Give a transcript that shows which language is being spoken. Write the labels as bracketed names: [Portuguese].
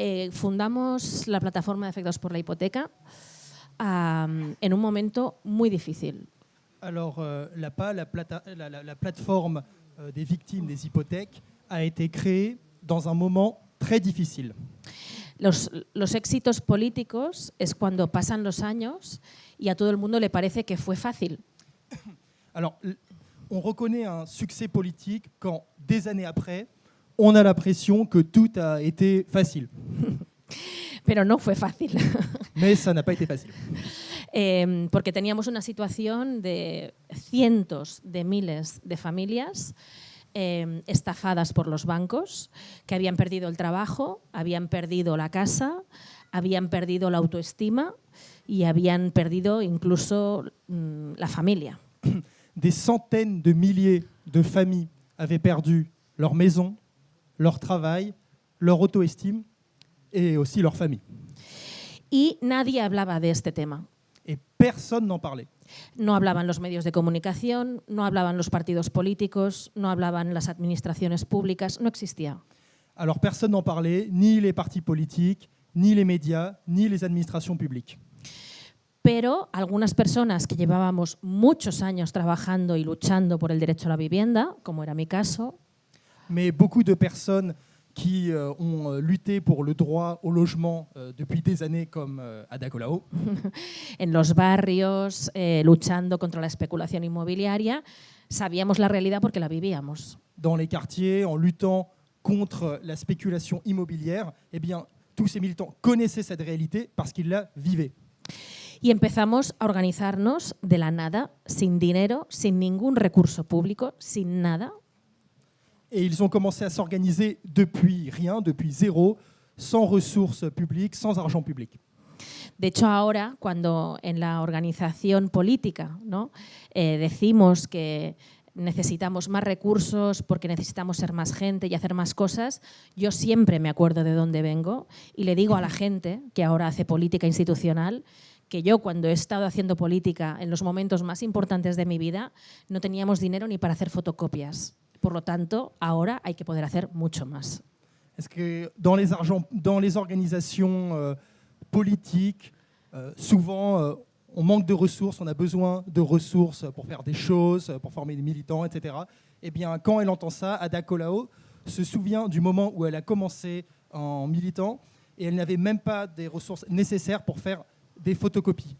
[Spanish] Fundamos la plataforma de afectados por la hipoteca en un momento muy difícil. [French] Alors, la PA, la plateforme des victimes des hypothèques, a été créée dans un moment très difficile. [Spanish] Los éxitos políticos es cuando pasan los años y a todo el mundo le parece que fue fácil. [French] Alors, on reconnaît un succès politique quand, des années après, on a l'impression que tout a été facile. [Spanish] Pero no fue fácil. [French] Mais ça n'a pas été facile. [Spanish] Porque teníamos una situación de cientos de miles de familias estafadas por los bancos, que habían perdido el trabajo, habían perdido la casa, habían perdido la autoestima y habían perdido incluso la familia. [French] Des centaines de milliers de familles avaient perdu leur maison, leur travail, leur auto-estime et aussi leur famille. [Spanish] Y nadie hablaba de este tema. [French] Et personne n'en parlait. [Spanish] No hablaban los medios de comunicación, no hablaban los partidos políticos, no hablaban las administraciones públicas, no existía. [French] Alors personne n'en parlait, ni les partis politiques, ni les médias, ni les administrations publiques. [Spanish] Pero algunas personas que llevábamos muchos años trabajando y luchando por el derecho a la vivienda, como era mi caso, [French] mais beaucoup de personnes qui ont lutté pour le droit au logement depuis des années, comme Ada Colau, [Spanish] en los barrios, luchando contra la especulación inmobiliaria, sabíamos la realidad porque la vivíamos. [French] dans les quartiers, en luttant contre la spéculation immobilière, eh bien, tous ces militants connaissaient cette réalité parce qu'ils la vivaient. [Spanish] Y empezamos a organizarnos de la nada, sin dinero, sin ningún recurso público, sin nada. [French] Et ils ont commencé à s'organiser depuis rien, depuis zéro, sans ressources publiques, sans argent public. [Spanish] De hecho, ahora, cuando en la organización política, ¿no? Decimos que necesitamos más recursos porque necesitamos ser más gente y hacer más cosas, yo siempre me acuerdo de dónde vengo y le digo a la gente que ahora hace política institucional que yo, cuando he estado haciendo política en los momentos más importantes de mi vida, no teníamos dinero ni para hacer fotocopias. Por lo tanto, ahora hay que poder hacer mucho más. [French] Est-ce que dans les organisations politiques, souvent on manque de ressources, on a besoin de ressources pour faire des choses, pour former des militants, etc. Eh bien, quand elle entend ça, Ada Colau se souvient du moment où elle a commencé en militant et elle n'avait même pas des ressources nécessaires pour faire des photocopies.